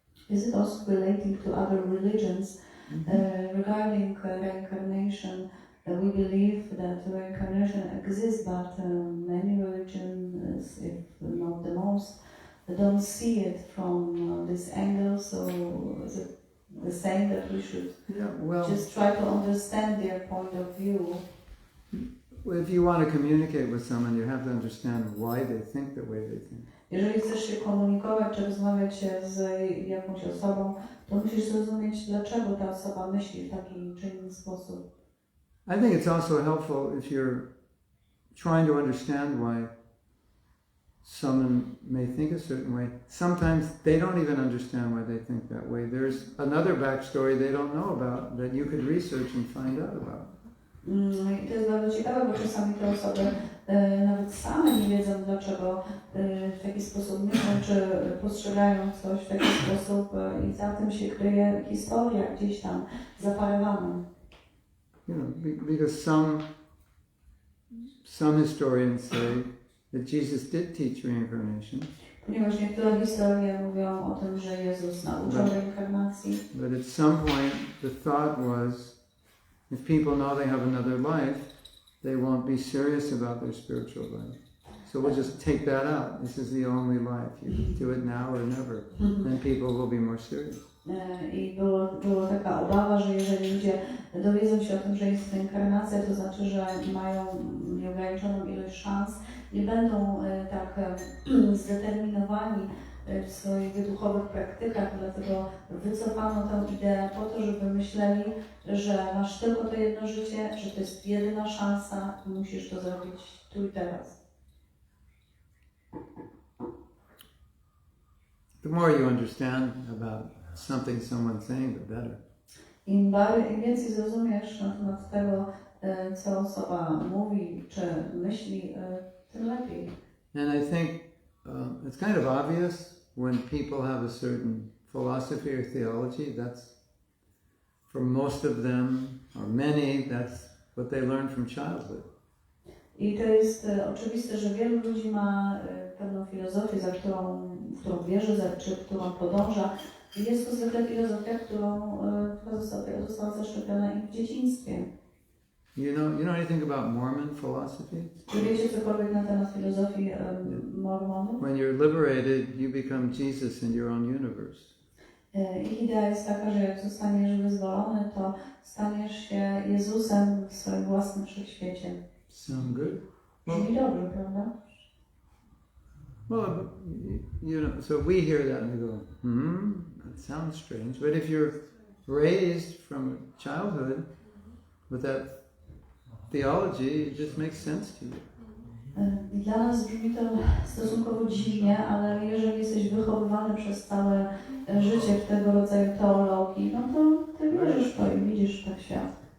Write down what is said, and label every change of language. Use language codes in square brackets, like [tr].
[en] Is it also relating to other religions? Regarding reincarnation, we believe that reincarnation exists, but many religions, if not the most, don't see it from this angle. So is it the same that we should just try to understand their point of view? If you want to communicate with someone, you have to understand why they think the way they think. [pl] Jeżeli chcesz się komunikować czy rozmawiać z jakąś osobą, to musisz zrozumieć, dlaczego ta osoba myśli w taki czy inny sposób. [en] I think it's also helpful if you're trying to understand why someone may think a certain way. Sometimes they don't even understand why they think that way. There's another backstory they don't know about that you could research and find out about. [pl] I to jest bardzo ciekawe, bo czasami te osoby nawet same nie wiedzą, dlaczego w taki sposób myślą, czy postrzegają coś w taki sposób i za tym się kryje historia gdzieś tam zaparowana. [en] You know, because some historians say that Jesus did teach reincarnation. [pl] Ponieważ niektóre historie mówią o tym, że Jezus nauczał reinkarnacji. [en] But at some point the thought was, if people know they have another life, they won't be serious about their spiritual life. So we'll just take that out. This is the only life. You do it now or never. Then people will be more serious. [pl] I była taka obawa, że jeżeli ludzie dowiedzą się o tym, że jest reinkarnacja, to znaczy, że mają nieograniczoną ilość szans, nie będą tak zdeterminowani w swoich duchowych praktykach, dlatego wycofano tę ideę po to, żeby myśleli, że masz tylko to jedno życie, że to jest jedyna szansa i musisz to zrobić tu i teraz. [en] The more you understand about something someone's saying, the better. [pl] Im więcej zrozumiesz na temat tego, co osoba mówi czy myśli, tym lepiej. [en] And I think it's kind of obvious when people have a certain philosophy or theology. That's, for most of them, or many, that's what they learn from childhood. [pl] I to jest oczywiste, że wielu ludzi ma pewną filozofię, w którą wierzy, czy którą podąża. I jest to zwykle filozofia, która została zaszczepiona im w dzieciństwie. [en] You know anything about Mormon philosophy? [pl] Czy wiecie cokolwiek na temat filozofii Mormonów? [en] When you're liberated, you become Jesus in your own universe. [pl] Ich idea jest taka, że jak zostaniesz wyzwolony, to staniesz się Jezusem w swoim własnym wszechświecie. [en] Sound good? [pl] Brzmi dobrze, prawda? [en] Well, you know, so we hear that and we go, that sounds strange. But if you're raised from childhood with that theology, it just makes sense to you. [pl] Dla nas brzmi to stosunkowo dziwnie, ale jeżeli jesteś wychowywany przez całe życie w tego rodzaju teologii, no to ty wierzysz w to i widzisz tak świat.